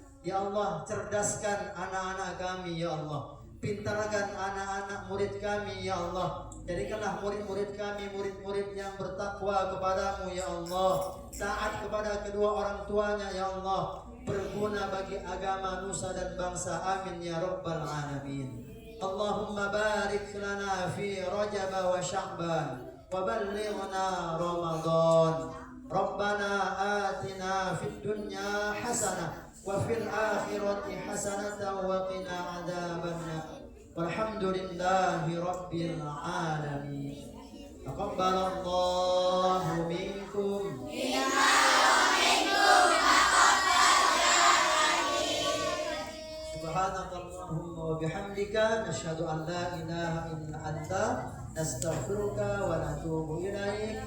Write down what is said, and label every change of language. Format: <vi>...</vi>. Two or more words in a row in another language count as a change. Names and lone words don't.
<ar>يا الله,</ar> <id>cerdaskan anak-anak kami ya Allah. Pintarkan anak-anak murid kami</id> <ar>يا الله.</ar> <id>Jadikanlah murid-murid kami murid-murid yang bertakwa kepadamu</id> <ar>يا الله.</ar> <id>Taat kepada kedua orang tuanya</id> <ar>يا الله.</ar> <id>Berguna bagi agama nusa dan bangsa.</id> <ar>آمين يا رب العالمين. اللهم بارك لنا في رجب وشعبان وبلغنا رمضان. ربنا آتنا في الدنيا حسنة وفي الآخرة حسنة وقنا عذاب النار. والحمد لله رب العالمين. تقبل الله منكم. سبحانك اللهم وبحمدك نشهد أن لا إله إلا أنت نستغفرك ونتوب إليك.</ar>